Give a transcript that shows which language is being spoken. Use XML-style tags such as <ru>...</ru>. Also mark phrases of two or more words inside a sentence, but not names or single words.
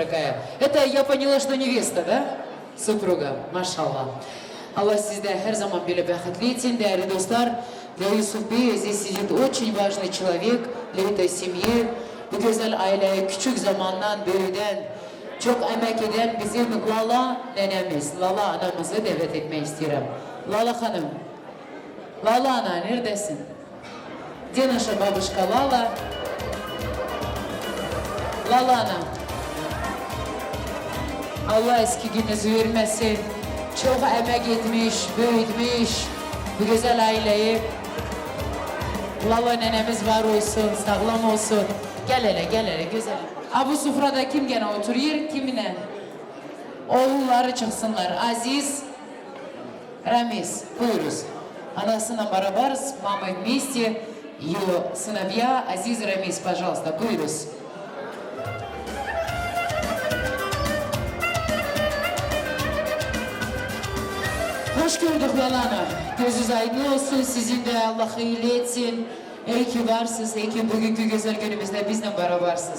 <ru>Это я поняла, что невеста, да? Супруга, машаллах.</ru> <tr>Allah sizde her zaman böyle бәхетле etsin, değerli dostlar.</tr> <ru>Для Юсуф Бея здесь сидит очень важный человек для этой семьи.</ru> <tr>Bu güzel aileye küçük zamandan büyüden, çok emek eden bizim Lala nenemiz, Lala anamızı davet etmek istiyorum. Lala hanım, Lala ana neredesin?</tr> <ru>Где наша бабушка Лала?</ru> <tr>Lala ana. Allah eski gününüzü vermesin. Çok emek etmiş, büyütmüş bu güzel aileyi. Lala nenemiz var olsun, sağlam olsun. Gel hele güzel. Bu sofrada kim gene oturuyor, kimine? Oğulları çıksınlar. Aziz, Ramiz, buyuruz. Anasıyla beraber,</tr> <ru>мама вместе, ее сыновья, Азиз, Рамис, пожалуйста,</ru> <tr>buyuruz. Hoş gördük Lalana. Gözünüz aydın olsun, sizin de Allah hayırlı etsin. İyi ki varsınız, iyi ki bugünkü güzel günümüzde bizle berabersiniz.</tr>